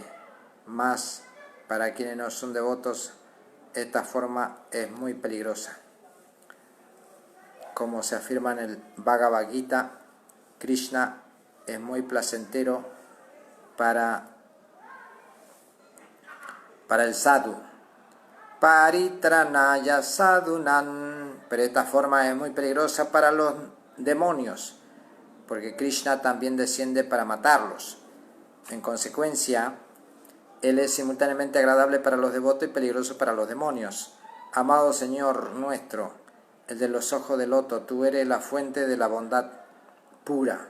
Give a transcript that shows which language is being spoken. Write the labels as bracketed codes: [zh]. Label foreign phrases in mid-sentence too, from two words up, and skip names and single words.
[es] Mas, para quienes no son devotos, esta forma es muy peligrosa. Como se afirma en el Bhagavad Gita, Krishna es muy placentero para el sadhu. [sa] Paritranaya sadhunan. [es] Pero esta forma es muy peligrosa para los demonios, porque Krishna también desciende para matarlos. En consecuencia, Él es simultáneamente agradable para los devotos y peligroso para los demonios. Amado Señor nuestro, el de los ojos de loto, tú eres la fuente de la bondad pura.